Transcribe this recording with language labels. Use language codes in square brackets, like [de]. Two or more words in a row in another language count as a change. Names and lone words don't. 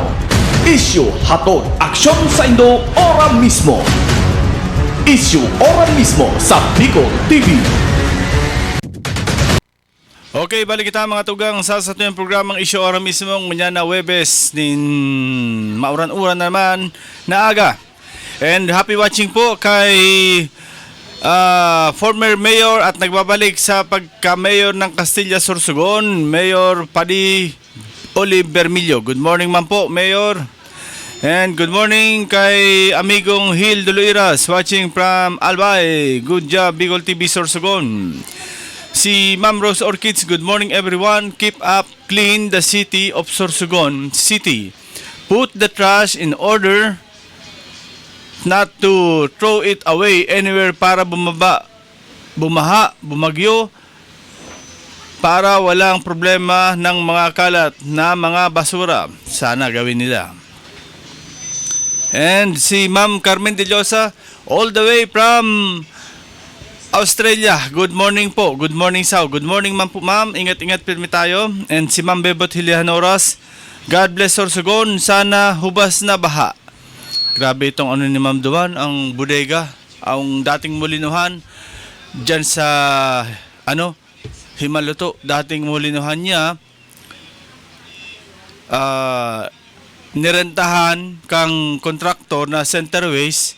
[bik] Issue hatod aksyon sa Indo ora mismo. Issue ora mismo sa Bicol TV. Okay, balik kita mga tugang sa yung programang Issue Ora mismo ngunya na Webes nin mauran-uran naman na aga. [en] And happy watching [tl] po kay former mayor at nagbabalik sa pagka-mayor ng Castilla Sorsogon, Mayor Paddy Olive Bermillo. [en] Good morning [bik] man po, [en] Mayor. And good morning kay amigong Hil Duluiras watching from Albay. Good job, Bicol TV Sorsogon. Si Ma'am Rose Orchids, good morning everyone. Keep up clean the city of Sorsogon City. Put the trash in order, not to throw it away anywhere [tl] para bumaha, bumagyo, para walang problema ng mga kalat na mga basura. Sana gawin nila. [en] And si Ma'am Carmen De Llosa, all the way from Australia. Good morning po. Good morning, Sao. Good morning, [bik] ma'am po, ma'am. Ingat-ingat pirmi tayo. [en] And si [bik] Ma'am Bebot Hilianoras, [en] God bless Sorsogon. [bik] Sana hubas na baha. Grabe itong ano ni Ma'am Duan, ang bodega, ang dating mulinuhan dyan sa Himaluto. Dating mulinuhan niya, nirentahan kang kontraktor na Centerways.